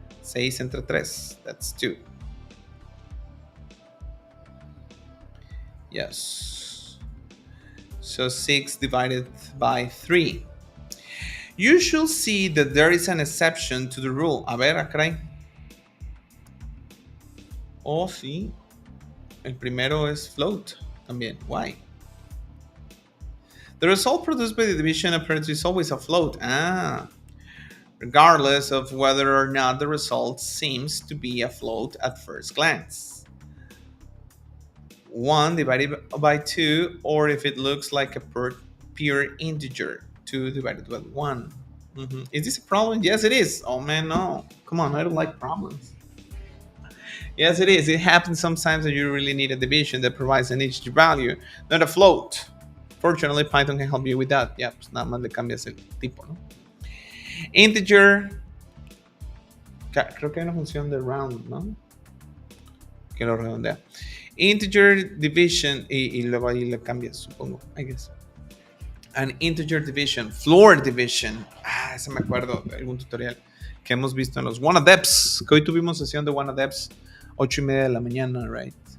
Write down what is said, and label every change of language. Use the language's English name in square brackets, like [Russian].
[English] 6 entre 3, that's 2. Yes. So 6 divided by 3. You should see that there is an exception to the rule. [Spanish] A ver, caray. Oh, sí. El primero es float también. [English] Why? The result produced by the division operator is always a float. Regardless of whether or not the result seems to be a float at first glance. 1 divided by 2, or if it looks like a pure integer, 2 divided by 1. Is this a problem? Yes, it is. Oh man, no. Come on, I don't like problems. Yes, it is. It happens sometimes that you really need a division that provides an integer value, not a float. Fortunately, Python can help you with that. [Spanish] Ya, pues nada más le cambias el tipo, ¿no? Integer. Creo que hay una función de round, ¿no? Que lo redondea. Integer division y luego ahí le cambias, supongo, [English] I guess. An integer division, floor division. [Spanish] Ese me acuerdo de algún tutorial que hemos visto en los WannaDevs, que hoy tuvimos sesión de WannaDevs 8:30 de la mañana, right?